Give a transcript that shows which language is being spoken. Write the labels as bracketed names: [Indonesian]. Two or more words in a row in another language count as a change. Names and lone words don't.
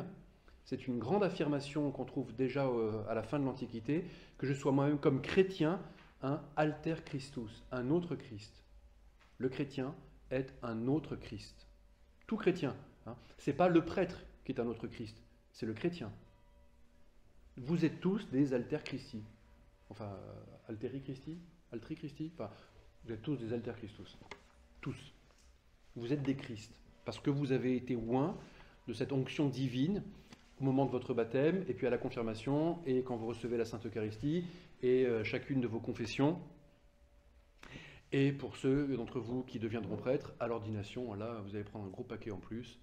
[French] C'est une grande affirmation qu'on trouve déjà à la fin de l'Antiquité, que je sois moi-même comme chrétien un [Latin] alter Christus, [French] un autre Christ. Le chrétien est un autre Christ. Tout chrétien. Ce n'est pas le prêtre qui est un autre Christ, c'est le chrétien. Vous êtes tous des [Latin] alter Christi. Enfin, alteri Christi? Altri Christi? [French] Enfin, vous êtes tous des [Latin] alter Christus. [French] Tous. Vous êtes des Christ. Parce que vous avez été oints de cette onction divine au moment de votre baptême, et puis à la confirmation, et quand vous recevez la Sainte Eucharistie, et chacune de vos confessions. Et pour ceux d'entre vous qui deviendront prêtres, à l'ordination, là, vous allez prendre un gros paquet en plus.